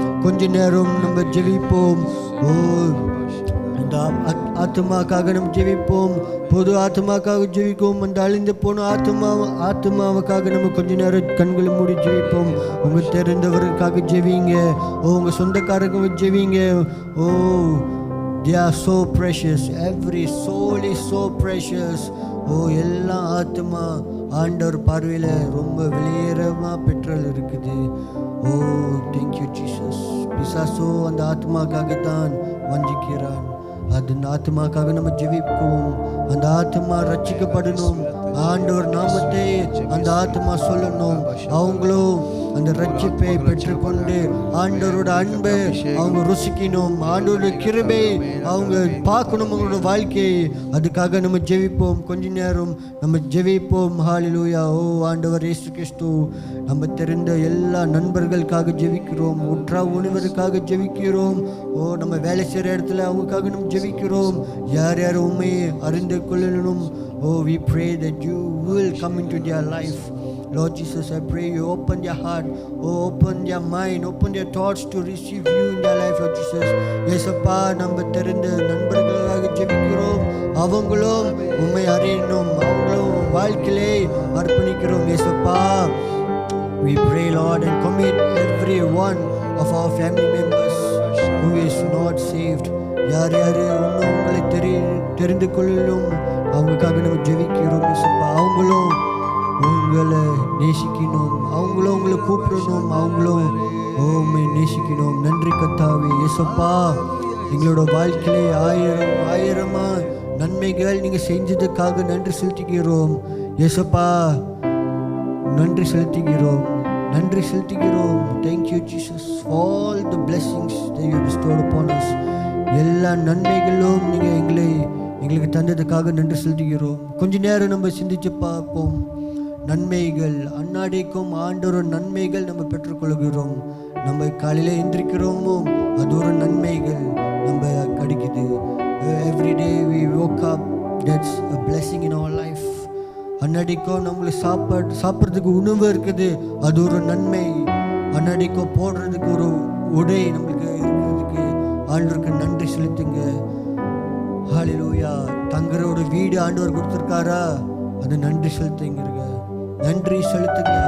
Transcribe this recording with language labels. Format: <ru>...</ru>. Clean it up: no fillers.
<ta>கொஞ்ச நேரம் நம்ம ஜெபிப்போம். ஓ இந்த ஆத்மாக்காக நம்ம ஜெபிப்போம், பொது ஆத்மாக்காக ஜெபிப்போம். அந்த அழிந்து போன ஆத்மாவுக்காக நம்ம கொஞ்ச நேரம் கண்களை மூடி ஜெபிப்போம். உங்க தெரிந்தவருக்காக ஜெபிங்க, ஓ உங்க சொந்தக்காரங்க ஜெபிங்க.</ta> <en>Oh they are so precious, every soul is so precious.</en> <ta>ஓ எல்லா ஆத்மா ஆண்டவர் பார்வையில் ரொம்ப வெளியேறமா பெற்றல் இருக்குது. ஓ</ta> <en>Thank you Jesus.</en> <ta>பிசாசோ அந்த ஆத்மாக்காகத்தான் வஞ்சிக்கிறான். அந்த ஆத்மாக்காக நம்ம ஜெபிப்போம். அந்த ஆத்மா ரட்சிக்கப்படணும், ஆண்டவர் நாமத்தை அந்த ஆத்மா சொல்லணும். அவங்களும் அந்த ரட்சிப்பை பெற்றுக்கொண்டு ஆண்டவரோட அன்பை அவங்க ருசிக்கணும், ஆண்டவரோட கிருபை அவங்க பார்க்கணும் அவங்களோட வாழ்க்கையை. அதுக்காக நம்ம ஜெபிப்போம். கொஞ்ச நேரம் நம்ம ஜெபிப்போம். ஹல்லேலூயா. ஓ ஆண்டவர் இயேசு கிறிஸ்து, நம்ம தெரிந்த எல்லா நண்பர்களுக்காக ஜெபிக்கிறோம், உற்றா உணவருக்காக ஜெபிக்கிறோம். ஓ நம்ம வேலை செய்கிற இடத்துல அவங்களுக்காக நம்ம ஜெபிக்கிறோம். யார் யார் உண்மையை அறிந்து கொள்ளணும்.</ta> <en>Oh, we pray that you will come into their life. Lord Jesus, I pray you open their heart, oh, open their mind, open their thoughts to receive you in their life, Lord Jesus.</en> <ta>இயேசப்பா, நம்ம தெரிந்த நண்பர்களாக ஜெபிக்கிறோம். அவங்களும் உண்மை அறியணும், அவங்களும் வாழ்க்கையிலே அர்ப்பணிக்கிறோம் இயேசப்பா.</ta> <en>We pray Lord and commit every one of our family members who is not saved.</en> <ta>யார் யார் இன்னும் உங்களை தெரிந்து கொள்ளலும் அவங்களுக்காக நம்ம ஜெபிக்கிறோம் இயேசப்பா. அவங்களும் உங்களை நேசிக்கணும், அவங்களும் உங்களை கூப்பிடணும், அவங்களும் உண்மை நேசிக்கணும். நன்றி கர்த்தாவே இயேசப்பா. எங்களோட வாழ்க்கையிலே ஆயிரமா நன்மைகள் நீங்கள் செஞ்சதுக்காக நன்றி செலுத்துகிறோம். இயேசுப்பா நன்றி செலுத்துகிறோம், நன்றி செலுத்துகிறோம்.</ta> <en>Thank you Jesus all the blessings that you bestowed upon us.</en> <ta>எல்லா நன்மைகளும் நீங்கள் எங்களுக்கு தந்ததுக்காக நன்றி செலுத்துகிறோம். கொஞ்ச நேரம் நம்ம சிந்திச்சு பார்ப்போம். நன்மைகள் அன்னாடிக்கும் ஆண்டவர் நன்மைகள் நம்ம பெற்றுக்கொள்கிறோம். நம்ம காலையில் எந்திரிக்கிறோமோ அது ஒரு நன்மைகள் நம்ம கிடைக்குது.</ta> <en>Everyday we woke up, that's a blessing in our life.</en> <ta>அன்னாடிக்கும் நம்மளுக்கு சாப்பிட்றதுக்கு உணவு இருக்குது, அது ஒரு நன்மை. அன்னாடிக்கும் போடுறதுக்கு ஒரு உடை நம்மளுக்கு இருக்கிறதுக்கு ஆண்டவருக்கு நன்றி செலுத்துங்க. ஹல்லேலூயா. தங்குற ஒரு வீடு ஆண்டவர் கொடுத்துருக்காரா, அது நன்றி செலுத்துங்க, நன்றி செலுத்துங்க.</ta>